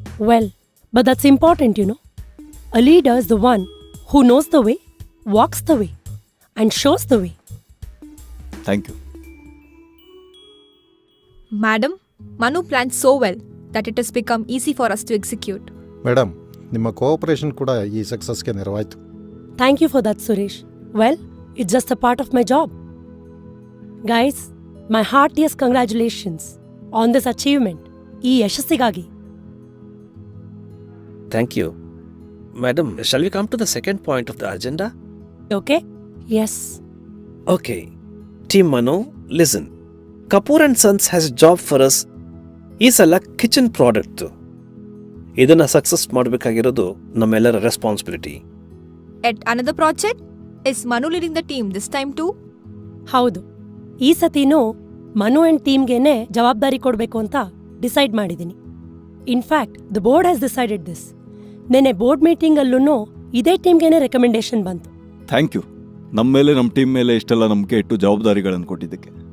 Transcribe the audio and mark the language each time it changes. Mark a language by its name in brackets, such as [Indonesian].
[English] Well, but that's important, you know. A leader is the one who knows the way, walks the way, and shows the way. Thank you. Madam, Manu planned so well that it has become easy for us to execute. [Kannada] Madam, ನಿಮ್ಮ cooperation ಕೂಡ ಈ ಸಕ್ಸಸ್ಗೆ ನೆರವಾಯಿತು. [English] Thank you for that, Suresh. Well, it's just a part of my job. Guys, my heartiest congratulations on this achievement. [Kannada] ಈ ಯಶಸ್ಸಿಗಾಗಿ. [English] Thank you. Madam, shall we come to the second point of the agenda? Okay? Yes. Okay. Team Manu, listen. Kapoor and Sons has a job for us. [Kannada] ಈ ಸಲ kitchen product. ಇದನ್ನ success ಮಾಡಬೇಕಾಗಿರೋದು ನಮ್ಮೆಲ್ಲರ responsibility. [English] At another project, is Manu leading the team this time too? [Kannada] ಹೌದು, ಈ ಸತಿನೂ Manu and ಟೀಮ್ಗೆನೆ ಜವಾಬ್ದಾರಿ ಕೊಡಬೇಕು ಅಂತ ಡಿಸೈಡ್ ಮಾಡಿದ್ದೀನಿ. [English] In fact the board has decided this. [Kannada] ನೆನ್ನೆ ಬೋರ್ಡ್ ಮೀಟಿಂಗಲ್ಲೂ ಇದೇ ಟೀಮ್ಗೆನೆ ರೆಕಮೆಂಡೇಶನ್ ಬಂತು. [English] Thank you. [Kannada] ನಮ್ಮ ಮೇಲೆ, ನಮ್ಮ ಟೀಮ್ ಮೇಲೆ ಇಷ್ಟೆಲ್ಲ ನಂಬಿಕೆ ಇಟ್ಟು ಜವಾಬ್ದಾರಿಗಳನ್ನು ಕೊಟ್ಟಿದ್ದಕ್ಕೆ.